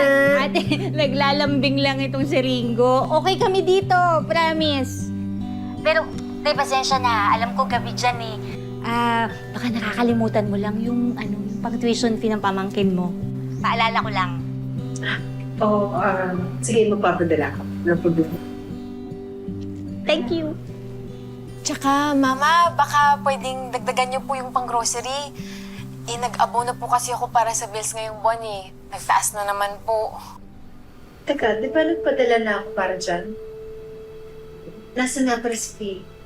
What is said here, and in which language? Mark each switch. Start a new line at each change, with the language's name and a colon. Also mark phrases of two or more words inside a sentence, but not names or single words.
Filipino: Ate, naglalambing lang itong si Ringo. Okay kami dito, promise. Pero, tay, pasensya na. Alam ko gabi dyan eh. Baka nakakalimutan mo lang yung pang-
English: tuition fee
Filipino: ng pamangkin mo. Paalala ko lang. Sige, magpapadala ko.
English: No problem. Thank you.
Filipino: Tsaka, Mama, baka pwedeng dagdagan niyo po yung pang-grocery. Nag-abo na po kasi ako para sa bills ngayong buwan eh. Nagtaas na naman po. Teka, di ba nagpadala na ako para dyan? Nasaan nga para si Faye?